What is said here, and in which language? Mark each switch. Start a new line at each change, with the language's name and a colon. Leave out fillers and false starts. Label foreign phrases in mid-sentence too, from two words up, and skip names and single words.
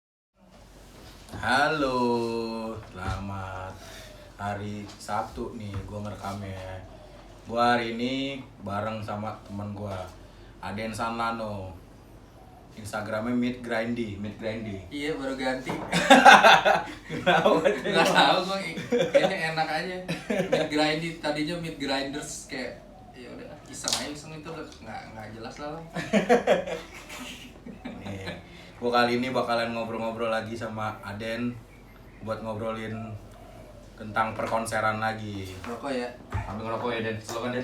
Indonesian: Halo, selamat hari Sabtu nih, gua ngerekamnya. Gua hari ini bareng sama teman gua, Aden Sanlano. Instagramnya Meet Grindy. Iya baru ganti. Kenapa? Nggak tahu gue kayaknya enak aja. Meet grindy tadinya meet grinders kayak ya udah iseng itu nggak jelas lah. Nih, gua kali ini bakalan ngobrol-ngobrol lagi sama Aden buat ngobrolin tentang perkonseran lagi. Rokok ya. Sambil ngerokok ya Den, slow kan Den?